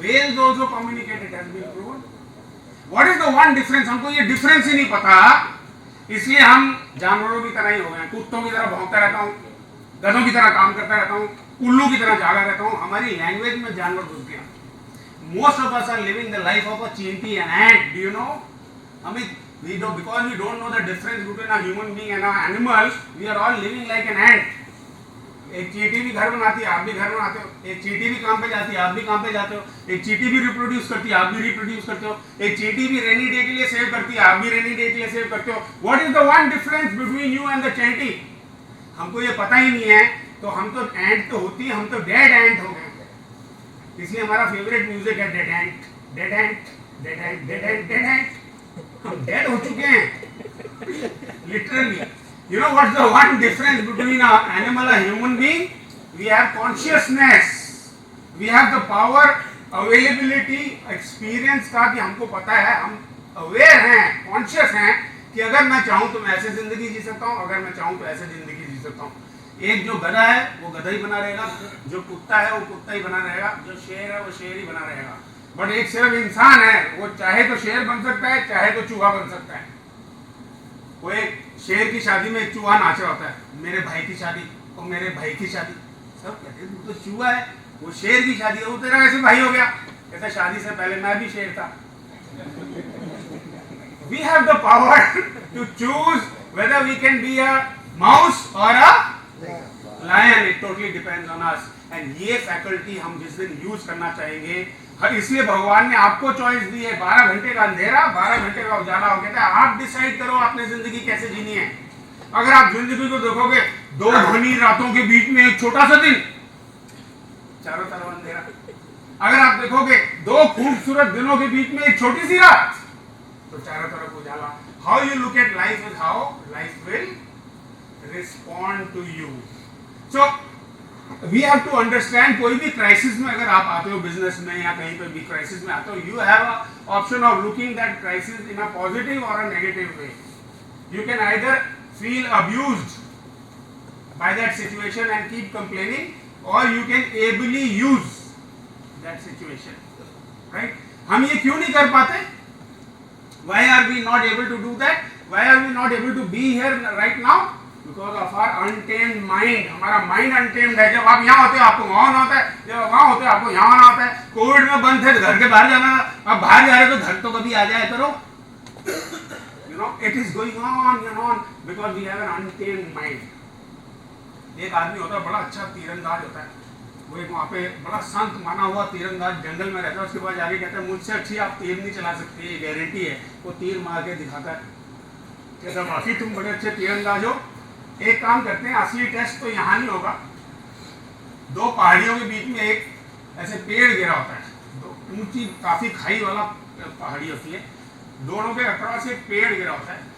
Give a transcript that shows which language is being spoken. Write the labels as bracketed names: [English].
[English] Wells also communicate, it has been proven. What is the one difference? [Hindi] हमको ये difference ही नहीं पता, इसलिए हम जानवरों की तरह ही हो गए। कुत्तों की तरह भौंकता रहता हूँ, गधों की तरह काम करता रहता हूँ, उल्लू की तरह जागा रहता हूँ। हमारी लैंग्वेज में जानवर घुस गया। [English] Most of us are living the life of a चींटी and ant. Do you know? हमें because we don't know the difference between a human being and an animal, we are all living like an ant. [Hindi] एक चींटी भी घर बनाती है, आप भी घर बनाते हो। एक चींटी भी काम पे जाती है, आप भी काम पे जाते हो। एक चींटी भी रिप्रोड्यूस करती है, आप भी रिप्रोड्यूस करते हो। एक चींटी भी रेनी डे के लिए सेव करती है, आप भी रेनी डे के लिए सेव करते हो। [English] What is the one difference between you and the चींटी? [Hindi] हमको ये पता ही नहीं है। तो हम तो एंट तो होती है, हम तो डेड एंट हो गए। इसलिए हमारा फेवरेट म्यूजिक है डेड एंट, डेड एंट, डेड एंट, डेड एंट, डेड एंट। हम डेड हो चुके हैं literally. [English] You know what's the one difference between an animal and a human being? We have consciousness. We have the power, [Hindi] availability, experience का, कि हमको पता है, हम अवेयर हैं, कॉन्शियस हैं कि अगर मैं चाहूँ तो मैं ऐसे जिंदगी जी सकता हूँ, अगर मैं चाहूँ तो ऐसे जिंदगी जी सकता हूँ। एक जो गधा है वो गधा ही बना रहेगा, जो कुत्ता है वो कुत्ता ही बना रहेगा, जो शेर है वो शेर ही बना रहेगा। बट एक सिर्फ इंसान है, वो चाहे तो शेर बन सकता है, चाहे तो चूहा बन सकता है। वो एक शेर की शादी में एक चूहा नाच रहा होता है, मेरे भाई की शादी और मेरे भाई की शादी, सब कहते हैं तू तो चूहा है, वो शेर की शादी है, वो तेरा कैसे भाई हो गया? कहता शादी से पहले मैं भी शेर था। [English] We have the power to choose whether we can be a mouse or a lion. It totally depends on us. [Hindi] And ये फैकल्टी हम जिस दिन यूज करना चाहेंगे, इसलिए भगवान ने आपको चॉइस दी है। 12 घंटे का अंधेरा, 12 घंटे का उजाला हो, कहता है आप डिसाइड करो आपने जिंदगी कैसे जीनी है। अगर आप जिंदगी को देखोगे, 2 घनी रातों के बीच में एक छोटा सा दिन, चारों तरफ अंधेरा। अगर आप देखोगे 2 खूबसूरत दिनों के बीच में एक छोटी सी रात, तो चारों तरफ उजाला। [English] How you look at life is how life will respond to you. So we have to understand, [Hindi] कोई भी क्राइसिस में अगर आप आते हो, [English] Business में या कहीं पे भी क्राइसिस में आते हो, you have a option of looking that crisis in a positive और a negative way. You can either feel abused by that situation and keep complaining, or you can ably use that situation, right? [Hindi] हम ये क्यों नहीं कर पाते? [English] Why are we not able to do that? Why are we not able to be here right now? Because of our untamed mind. [Hindi] हमारा [English] mind untamed [Hindi] है। जब आप यहाँ होते हो आपको वहाँ होना होता है, जब वहाँ होते हो आपको यहाँ आना होता है। कोविड में बंद थे तो घर के बाहर जाना, अब बाहर जा रहे हो तो घर तो कभी आ जाया करो। [English] You know, it is going on and on because we have an untamed mind. [Hindi] एक आदमी होता है, बड़ा अच्छा तीरंदाज होता है, वो एक वहाँ पे बड़ा संत माना हुआ तीरंदाज जंगल में रहता है। उसके बाद जाके कहता है मुझसे अच्छी आप तीर नहीं चला सकते, ये गारंटी है। वो तीर मार के दिखाता है, कहता बाकी तुम बड़े अच्छे तीरंदाज हो। एक काम करते हैं, असली टेस्ट तो यहाँ नहीं होगा, 2 पहाड़ियों के बीच में एक ऐसे पेड़ गिरा होता है, 2 ऊंची काफी खाई वाला पहाड़ी होती है, दोनों के अक्रॉस एक पेड़ गिरा होता है।